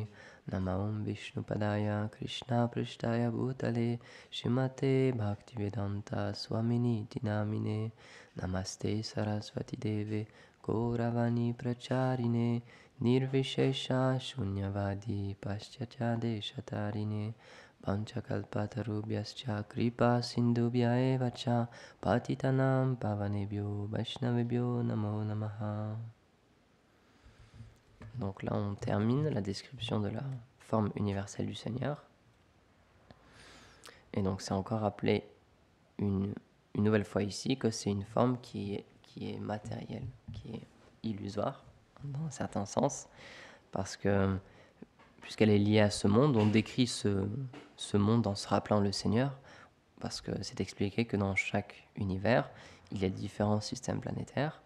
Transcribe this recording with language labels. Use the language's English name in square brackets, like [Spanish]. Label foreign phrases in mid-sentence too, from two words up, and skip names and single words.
[Sanskrit] नमं विष्णु पादाय, कृष्ण प्रिष्ठाय भूतले, श्रीमते भक्तिवेदान्त स्वामिनि दिनामिने, नमस्ते सरस्वति देवे, गौरवाणी प्रचारिणे, निर्विशेष शून्यवादि पाश्चात्य देशतारिणे, पञ्चकल्पतरुभ्यश्च कृपा सिन्धुभ्य एवच, पतितानां पावनेभ्यो वैष्णवेभ्यो नमो नमः. [French] Donc là, on termine la description de la forme universelle du Seigneur. Et donc, c'est encore rappelé une nouvelle fois ici que c'est une forme qui est matérielle, qui est illusoire, dans un certain sens, parce que, puisqu'elle est liée à ce monde, on décrit ce monde en se rappelant le Seigneur, parce que c'est expliqué que dans chaque univers, il y a différents systèmes planétaires.